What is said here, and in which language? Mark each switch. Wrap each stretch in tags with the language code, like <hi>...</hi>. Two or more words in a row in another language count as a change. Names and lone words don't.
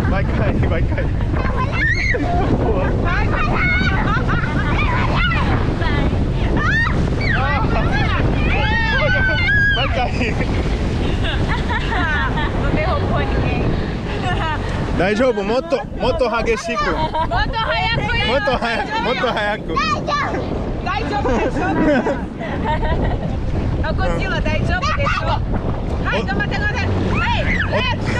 <pt>cair, vai cair. Vai cair. Não derrubou ninguém.</pt> <ja>Daijoubu, もっと激しく. もっと早くや. もっと早く.</ja> <pt>Daijoubu deixou. É o Godzilla, daijoubu deixou. Ai, toma, toma, toma. Ei,</pt> <en>let's go!</en>